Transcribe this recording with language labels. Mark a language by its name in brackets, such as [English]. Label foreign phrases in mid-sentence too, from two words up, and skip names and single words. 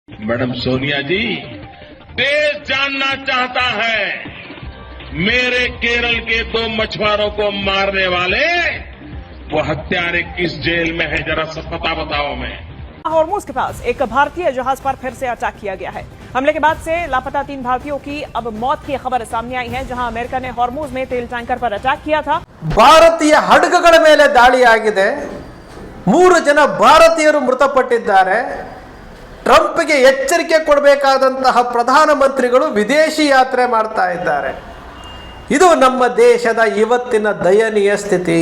[Hindi] मैडम सोनिया जी, देश जानना चाहता है मेरे केरल के 2 मछुआरों को मारने वाले वो हत्यारे किस जेल में है, जरा सब पता बताओ। मैं हॉर्मूज के पास एक भारतीय जहाज पर फिर से अटैक किया गया है। हमले के बाद से लापता 3 भारतीयों की अब मौत की खबर सामने आई है, जहां अमेरिका ने हॉर्मूज में तेल टैंकर पर अटैक किया था। [Kannada] ಭಾರತೀಯ ಹಡಗುಗಳ ಮೇಲೆ ದಾಳಿಯಾಗಿದೆ, 3 ಜನ ಭಾರತೀಯರು ಮೃತಪಟ್ಟಿದ್ದಾರೆ. ಟ್ರಂಪ್ಗೆ ಎಚ್ಚರಿಕೆ ಕೊಡಬೇಕಾದಂತಹ ಪ್ರಧಾನಮಂತ್ರಿಗಳು ವಿದೇಶಿ ಯಾತ್ರೆ ಮಾಡ್ತಾ ಇದ್ದಾರೆ. ಇದು ನಮ್ಮ ದೇಶದ ಇವತ್ತಿನ ದಯನೀಯ ಸ್ಥಿತಿ.